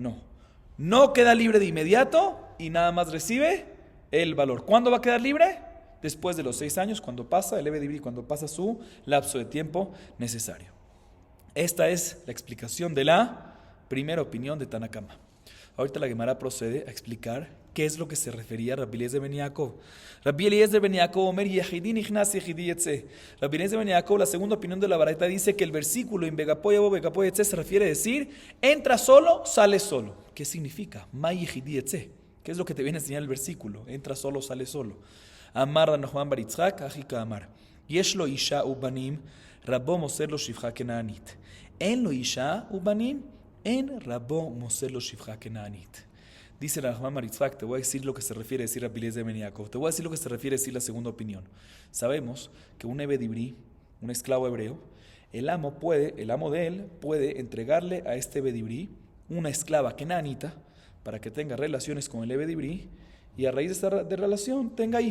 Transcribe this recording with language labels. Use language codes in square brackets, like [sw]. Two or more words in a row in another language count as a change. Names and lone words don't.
[es] No queda libre de inmediato y nada más recibe el valor. ¿Cuándo va a quedar libre? Después de los 6 años, cuando pasa el [he] עבד עברי, [es] cuando pasa su lapso de tiempo necesario. Esta es la explicación de la primera opinión de Tanakama. Ahorita la Gemara procede a explicar qué es lo que se refería a Rabbi Eliezer ben Yaakov. [he] רבי אליעזר בן יעקב אומר יחידי נכנס יחידי יצא. [es] Rabbi Eliezer ben Yaakov, la segunda opinión de la Baraita, dice que el versículo en [he] בגפו יבא בגפו יצא [es] se refiere a decir entra solo, sale solo. ¿Qué significa? [he] מה יחידי יצא. [es] ¿Qué es lo que te viene a enseñar el versículo? Entra solo, sale solo. [he] אמר רב נחמן בר יצחק, אחיקה אמר. יש לו אשה ובנים, רבו מוסר לו שפחה כנענית. אין לו אשה ובנים, אין רבו מוסר לו שפחה כנענית. [es] Dice Ranohman bar Yitzchak, te voy a decir lo que se refiere a decir Rabbi Eliezer ben Yaakov. Te voy a decir lo que se refiere a decir la segunda opinión. Sabemos que un [he] עבד עברי, [es] un esclavo hebreo, el amo de él puede entregarle a este [he] עבד עברי [es] una esclava kenaanita para que tenga relaciones con el [he] עבד עברי [es] y a raíz de esta relación tenga hijos.